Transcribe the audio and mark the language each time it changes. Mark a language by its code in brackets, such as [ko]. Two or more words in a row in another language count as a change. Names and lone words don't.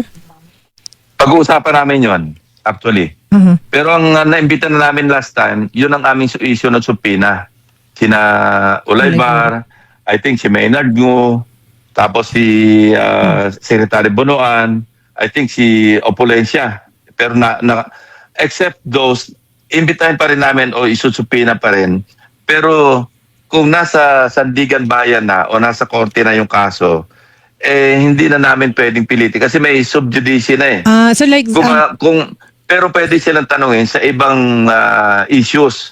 [tl] Pag-uusapan namin yon actually. Pero ang naimbita na namin [en] last time, [tl] yun ang aming issue ng subpoena. Sina Ulaybar, [en] I think [tl] si Maynard Ngo, tapos si Secretary Bonoan, [en] I think [tl] si Opulencia. Pero [en] except those, [tl] imbitahin pa rin namin o isusupina pa rin. Pero kung nasa Sandigan Bayan na o nasa korte na yung kaso, hindi na namin pwedeng pilitin kasi may subjudice na eh. [en] So like [tl] Pero pwede silang tanungin sa ibang issues.